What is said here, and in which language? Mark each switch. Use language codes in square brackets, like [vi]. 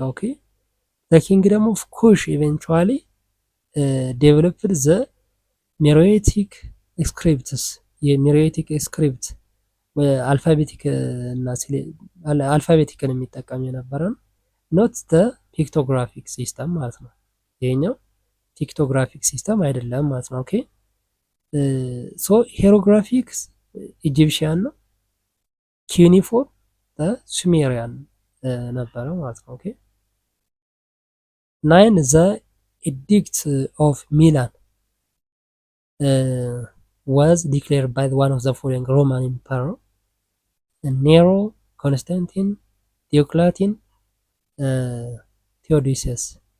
[en] Okay, the kingdom of Kush eventually developed the Meroitic scripts. [am] የሜሮይቲክ ስክሪፕት አልፋቤቲክ እና አልፋቤቲክን የሚጠቀም የነበረ [en] ኖት ዘ ፒክቶግራፊክ ሲስተም [am] ማለት ነው። ይሄኛው ፒክቶግራፊክ ሲስተም አይደለም ማለት ነው። [en] ኦኬ ሶ ሄሮግራፊክስ ኢጂፕሽያን [am] ነው። ኪዩኒፎርም ሱሜሪያን ነበረ ማለት ነው። ኦኬ 9 ዘ [en] Edict of Milan was declared by one of the following Roman emperor: Nero, Constantine, Diocletian, Theodosius.